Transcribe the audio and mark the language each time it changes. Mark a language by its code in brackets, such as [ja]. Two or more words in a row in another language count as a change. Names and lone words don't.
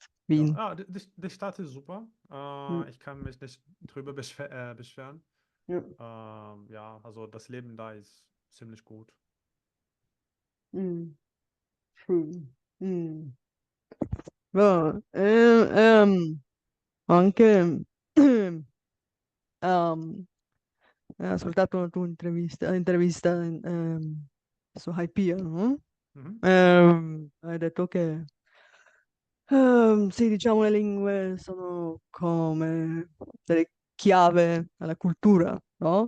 [de] Ja, Wien. die Stadt ist super. Hm, Ich kann mich nicht drüber beschweren. ja, Ja, also das Leben da ist ziemlich gut. hm, schön. Hm. Ja, [it] anche ho ascoltato la tua intervista su Hypia, no? Mhm. Hai detto che sì, diciamo le lingue sono come delle chiave alla cultura, no?